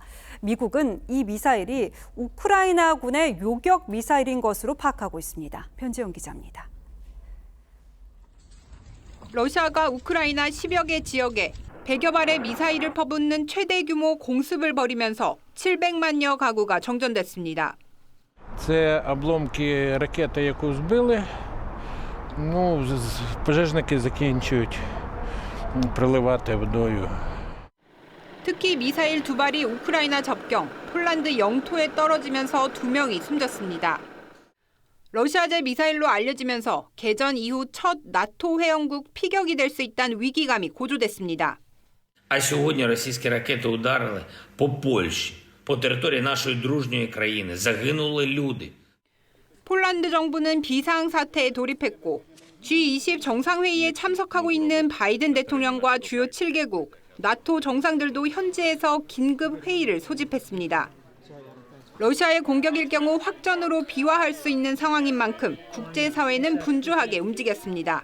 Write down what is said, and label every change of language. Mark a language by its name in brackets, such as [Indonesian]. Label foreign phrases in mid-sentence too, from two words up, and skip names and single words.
[Korean] 미국은 이 미사일이 우크라이나군의 요격 미사일인 것으로 파악하고 있습니다. 변재영 기자입니다. 러시아가 우크라이나 10여 개 지역에 100여 발의 미사일을 퍼붓는 최대 규모 공습을 벌이면서 700만여 가구가 정전됐습니다. [Ukrainian] Це обломки ракети, яку збили. Пожежники закінчують приливати водою. [Korean] 특히 미사일 2발이 우크라이나 접경, 폴란드 영토에 떨어지면서 2명이 숨졌습니다. 러시아제 미사일로 알려지면서 개전 이후 첫 나토 회원국 피격이 될 수 있다는 위기감이 고조됐습니다. [Ukrainian] А сьогодні російські ракети ударили по Польщі, по території нашої дружньої країни. Загинули люди. [Korean] 폴란드 정부는 비상사태에 돌입했고 G20 정상회의에 참석하고 있는 바이든 대통령과 주요 7개국, 나토 정상들도 현지에서 긴급 회의를 소집했습니다. 러시아의 공격일 경우 확전으로 비화할 수 있는 상황인 만큼 국제사회는 분주하게 움직였습니다.